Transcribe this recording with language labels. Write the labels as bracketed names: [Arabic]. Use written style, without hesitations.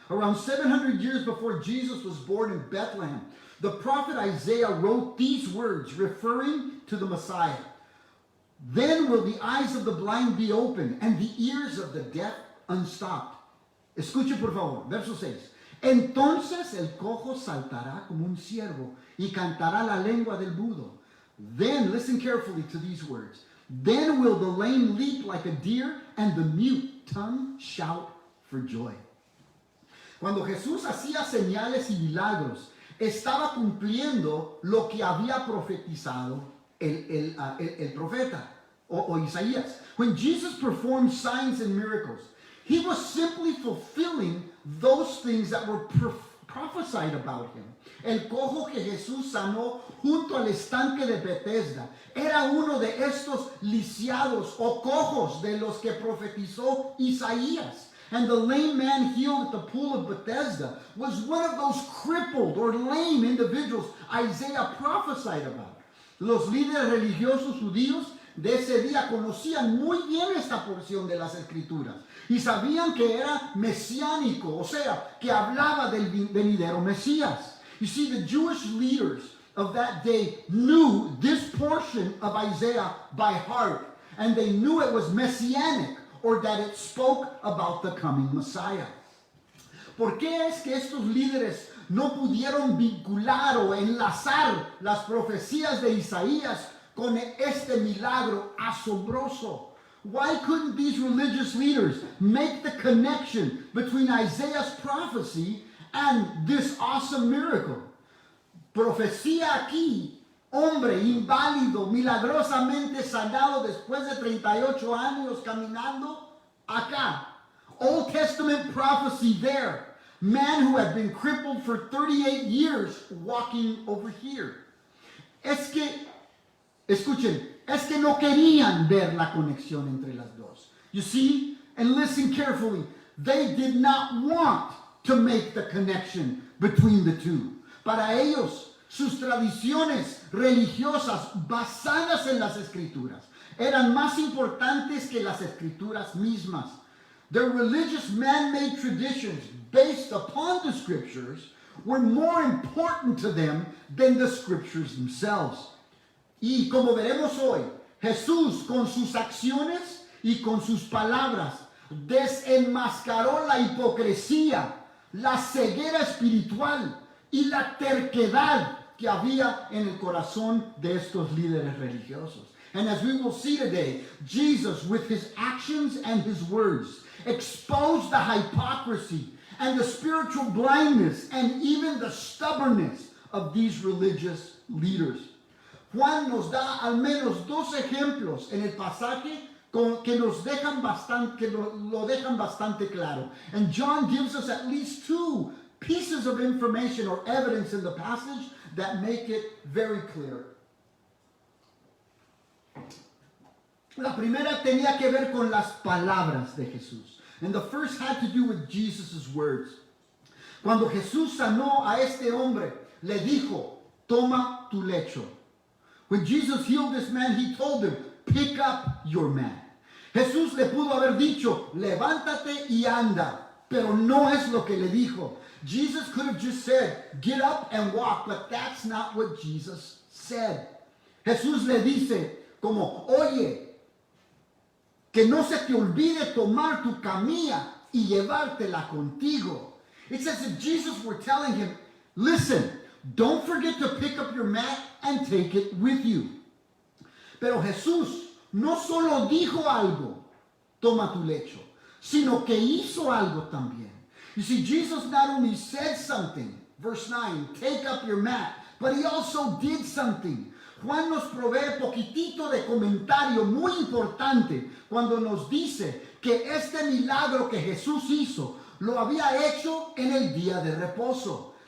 [English] Around 700 years before Jesus was born in Bethlehem, the prophet Isaiah wrote these words referring to the Messiah. Then will the eyes of the blind be opened and the ears of the deaf unstopped. [Spanish] Escuche por favor, verso 6. Entonces el cojo saltará como un ciervo y cantará la lengua del mudo. [English] Then, listen carefully to these words. Then will the lame leap like a deer and the mute tongue shout for joy. [Spanish] Cuando Jesús hacía señales y milagros, estaba cumpliendo lo que había profetizado el profeta o Isaías. [English] When Jesus performed signs and miracles, he was simply fulfilling those things that were prophesied about him. [Spanish] El cojo que Jesús sanó junto al estanque de Bethesda era uno de estos lisiados o cojos de los que profetizó Isaías. [English] And the lame man healed at the pool of Bethesda was one of those crippled or lame individuals Isaiah prophesied about. [Spanish] Los líderes religiosos judíos de ese día conocían muy bien esta porción de las Escrituras y sabían que era mesiánico, o sea, que hablaba del venidero Mesías. [English] You see, the Jewish leaders of that day knew this portion of Isaiah by heart, and they knew it was messianic, or that it spoke about the coming Messiah. [Spanish] ¿Por qué es que estos líderes no pudieron vincular o enlazar las profecías de Isaías con este milagro asombroso? [English] Why couldn't these religious leaders make the connection between Isaiah's prophecy and this awesome miracle? [Spanish] Profecía aquí, hombre inválido, milagrosamente sanado después de 38 años caminando acá. [English] Old Testament prophecy there. Man who had been crippled for 38 years walking over here. [Spanish] Escuchen, es que no querían ver la conexión entre las dos. [English] You see, and listen carefully, they did not want to make the connection between the two. [Spanish] Para ellos, sus tradiciones religiosas basadas en las Escrituras eran más importantes que las Escrituras mismas. [English] Their religious man-made traditions based upon the Scriptures were more important to them than the Scriptures themselves. [Spanish] Y como veremos hoy, Jesús con sus acciones y con sus palabras desenmascaró la hipocresía, la ceguera espiritual y la terquedad que había en el corazón de estos líderes religiosos. [English] And as we will see today, Jesus, with his actions and his words, exposed the hypocrisy and the spiritual blindness and even the stubbornness of these religious leaders. [Spanish] Juan nos da al menos dos ejemplos en el pasaje que nos dejan lo dejan bastante claro. [English] And John gives us at least two pieces of information or evidence in the passage that make it very clear. [Spanish] La primera tenía que ver con las palabras de Jesús. [English] And the first had to do with Jesus' words. [Spanish] Cuando Jesús sanó a este hombre, le dijo, toma tu lecho. [English] When Jesus healed this man, he told him, pick up your mat. [Spanish] Jesús le pudo haber dicho, levántate y anda, pero no es lo que le dijo. [English] Jesus could have just said, get up and walk, but that's not what Jesus said. [Spanish] Jesús le dice, como, oye, que no se te olvide tomar tu camilla y llevártela contigo. [English] It's as if Jesus were telling him, listen, don't forget to pick up your mat and take it with you. [Spanish] Pero Jesús no solo dijo algo, toma tu lecho, sino que hizo algo también. [English] You see, Jesus not only said something, verse 9, take up your mat, but he also did something. [Spanish] Juan nos provee poquitito de comentario muy importante cuando nos dice que este milagro que Jesús hizo lo había hecho en el día de reposo.